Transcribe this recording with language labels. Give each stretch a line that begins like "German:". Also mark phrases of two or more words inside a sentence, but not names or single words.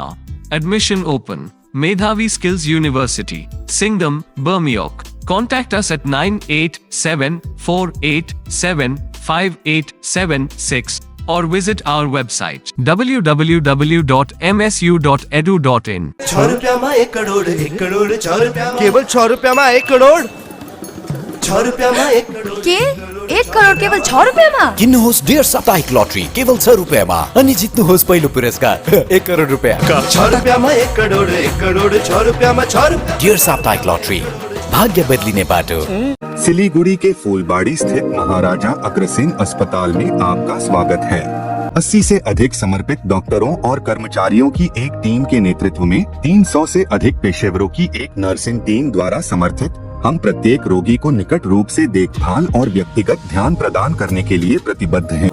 English: Admission open. Medhavi Skills University, Singham, Bermioc. Contact us at 9874875876 or visit our website www.msu.edu.in.
Nepali: 6 रुपयामा 1 करोड़, 1 करोड़ 6 रुपयामा, केवल 6 रुपयामा 1 करोड़, 6 रुपयामा 1 करोड़ के 1 करोड केवल 6 रुपैयाँमा? किन्नुहोस् डेढ साप्ताहिक लटरी केवल 6 रुपियाँमा अनि जित्नुहोस् पहिलो पुरस्कार 1 करोड रुपियाँ। 6 रुपयामा 1 करोड़, 1 करोड़ 6 रुपयामा 6 रुपया। डेढ साप्ताहिक लटरी, भाग्य बदलिने बाटो।
Hindi: सिलीगुड़ी के फूलबाड़ी स्थित महाराजा अग्रसेन अस्पताल में आपका स्वागत है। 80 से अधिक समर्पित डॉक्टरों और कर्मचारियों की एक टीम के नेतृत्व में 300 से अधिक पेशेवरों की एक नर्सिंग टीम द्वारा समर्थित हम प्रत्येक रोगी को निकट रूप से देखभाल और व्यक्तिगत ध्यान प्रदान करने के लिए प्रतिबद्ध हैं।